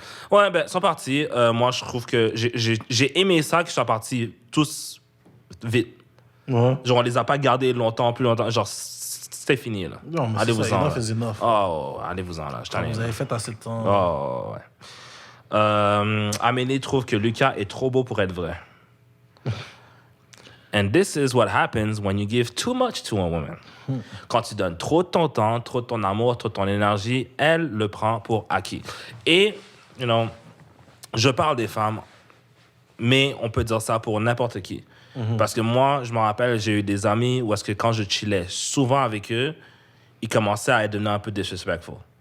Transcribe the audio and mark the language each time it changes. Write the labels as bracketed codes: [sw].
[fr] Ouais, ben, ils sont partis. Moi, je trouve que j'ai aimé ça qu'ils soient partis tous vite. Ouais. Genre, on les a pas gardés plus longtemps. Genre, c'était fini, là. Non, mais allez-vous-en. C'est enough. Oh, allez-vous-en, là. Vous avez fait assez de temps. Oh, ouais. Amélie trouve que Lucas est trop beau pour être vrai. [en] And this is what happens when you give too much to a woman. [fr] Quand tu donnes trop de ton temps, trop de ton amour, trop de ton énergie, elle le prend pour acquis. Et, [en] you know, [fr] je parle des femmes, mais on peut dire ça pour n'importe qui. Parce que moi, je me rappelle, j'ai eu des amis où est-ce que quand je chillais souvent avec eux, ils commençaient à devenir un peu disrespectful.